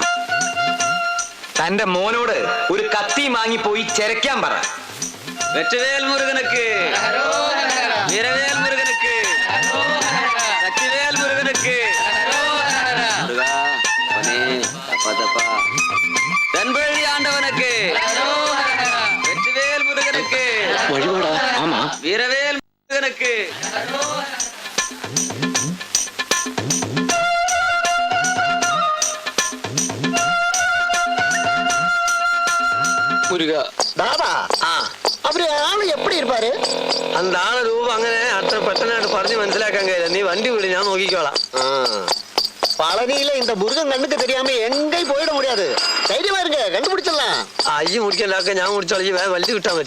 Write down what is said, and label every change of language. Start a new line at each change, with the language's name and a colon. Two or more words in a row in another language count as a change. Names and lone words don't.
Malayalam: തന്റെ മോനോട് ഒരു കത്തി വാങ്ങി പോയി ചെരക്കാൻ പറ.
Tamil: வெற்றிவேல் முருகனுக்கு, வீரவேல் முருகனுக்கு, சக்திவேல் முருகனுக்கு, முருகா, அவனே, தப்பா தப்பா, தென்பழி ஆண்டவனுக்கு, வெற்றிவேல் முருகனுக்கு,
Malayalam: വഴിപാടാ.
Tamil: ஆமா, வீரவேல் முருகனுக்கு.
Malayalam: മുരുക,
Tamil: தாதா, அவரு ஆளு எப்படி இருப்பாரு?
Malayalam: அந்த ആള് രൂപം അങ്ങനെ അത്ര പെട്ടെന്നായിട്ട് പറഞ്ഞു മനസ്സിലാക്കാൻ കഴിയില്ല. നീ വണ്ടി വിട്, ഞാൻ നോക്കിക്കോളാം.
Tamil: பழனியில இந்த முருகன் கண்ணுக்கு தெரியாம எங்கேயும் போயிட முடியாது. தைரியமா இருங்க, கண்டுபிடிச்சிடலாம்.
Malayalam: അയ്യ മുടിക്കണ്ടാക്ക, ഞാൻ മുടിച്ചോളി. വണ്ടി കിട്ടാൻ മതി.